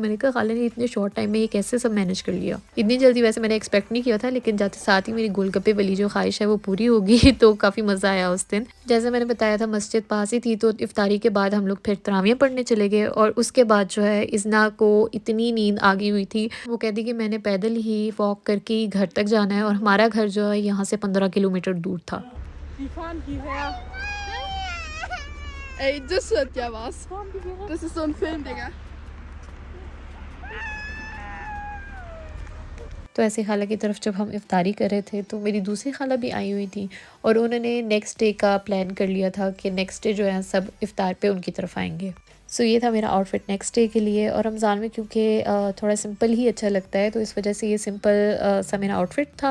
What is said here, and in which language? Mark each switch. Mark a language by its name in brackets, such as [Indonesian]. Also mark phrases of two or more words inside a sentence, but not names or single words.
[Hindi] मैंने कहा खाला ने इतने [English] short time [Hindi] में ये कैसे सब मैनेज कर लिया। इतनी जल्दी वैसे मैंने एक्सपेक्ट नहीं किया था, लेकिन जाते साथ ही मेरी गोलगप्पे वाली जो ख्वाहिश है वो पूरी होगी। तो काफ़ी मज़ा आया उस दिन। जैसे मैंने बताया था मस्जिद पास ही थी, तो इफ्तारी के बाद हम लोग फिर तरावियाँ पढ़ने चले गए। और उसके बाद जो है इज़ना को इतनी नींद आ गई हुई थी, वो कहती कि मैंने पैदल ही वॉक करके ही घर तक जाना है। और हमारा घर जो है यहाँ से 15 किलोमीटर दूर था। [German] Die fahren hierher. Ey, das wird ja was. Das ist so ein Film, Digga. [Hindi] तो ऐसे खाला की तरफ जब हम इफ्तारी कर रहे थे तो मेरी दूसरी खाला भी आई हुई थी और उन्होंने [English] next day [Hindi] का प्लान कर लिया था कि [English] next day [Hindi] जो है सब इफ्तार पे उनकी तरफ आएंगे। सो ये था मेरा आउटफिट [English] next day [Hindi] के लिए। और रमज़ान में क्योंकि थोड़ा सिंपल ही अच्छा लगता है, तो इस वजह से ये सिंपल सा मेरा आउटफिट था।